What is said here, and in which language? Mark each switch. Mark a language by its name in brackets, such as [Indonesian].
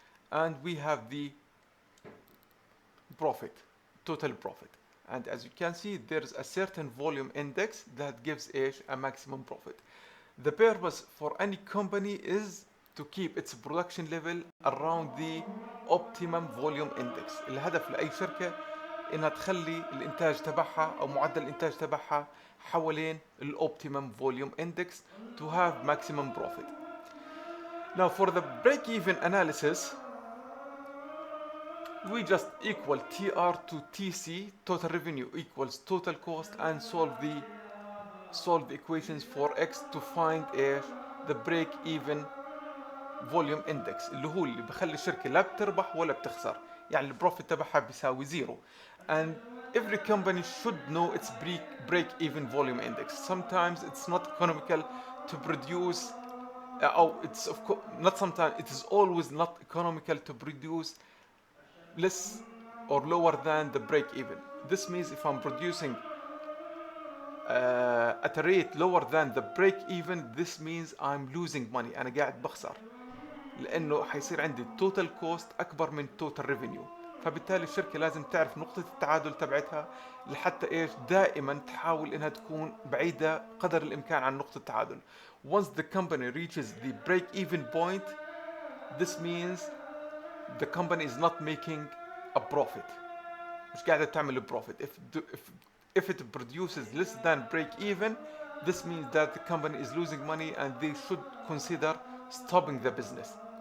[English] And we have the profit, total profit. And as you can see, there's a certain volume index that gives a maximum profit. The purpose for any company is to keep its production level around the optimum volume index. [Arabic] الهدف لأي شركة إنها تخلي الإنتاج تبعها أو معدل الإنتاج تبعها حوالين الأوبتيمم [English] volume index to have maximum profit. Now for the break-even analysis, we just equal TR to TC, total revenue equals total cost, and solve the equations for X to find the break-even volume index [Arabic] اللي بخلي الشركة لا بتربح ولا بتخسر، يعني البروفيت تبعها بيساوي زيرو. [English] And every company should know its break-even volume index. Sometimes it's not economical to produce it's of course not sometimes, it is always not economical to produce less or lower than the break even. This means if I'm producing at a rate lower than the break even, this means I'm losing money، [Arabic] أنا قاعد بخسر، لأنه حيصير عندي [English] total cost أكبر من total revenue. [Arabic] فبالتالي الشركة لازم تعرف نقطة التعادل تبعتها لحتى دائما تحاول إنها تكون بعيدة قدر الإمكان عن نقطة التعادل. [English] Once the company reaches the break even point, this means the company is not making a profit، [Arabic] مش قاعدة تعمل [English] profit. If it produces less than break even, this means that the company is losing money and they should consider stopping the business.